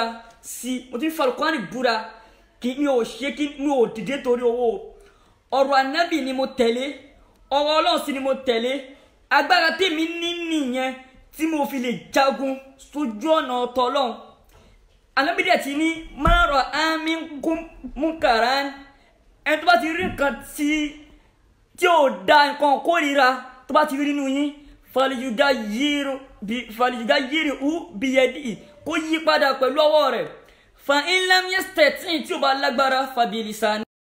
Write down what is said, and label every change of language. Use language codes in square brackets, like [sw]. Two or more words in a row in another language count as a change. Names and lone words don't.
[yo] mo tún fi Al-Qur'ani búra kí mi ò dìde torí owó ọ̀rọ̀ Ànábì ni mo tẹ̀lé ọ̀rọ̀ Ọlọ́run sì ni mo tẹ̀lé agbára tèmi ní nìyẹn tí mo fi lè jagun sójú ọ̀nà ọ̀tọ̀ Ọlọ́run Ànábì dẹ̀ ti ní [ar] من رأى منكم منكرا [yo] ẹni tó bá ti rí nǹkan tí ò da nǹkan kórìíra tó bá ti rí nínú yín [ar] فليغيره بيده [yo] kó yí padà pẹ̀lú ọwọ́ rẹ̀ [ar] فإن لم يستطع' [yo] tí ò bá lágbára [ar] فبلسانه.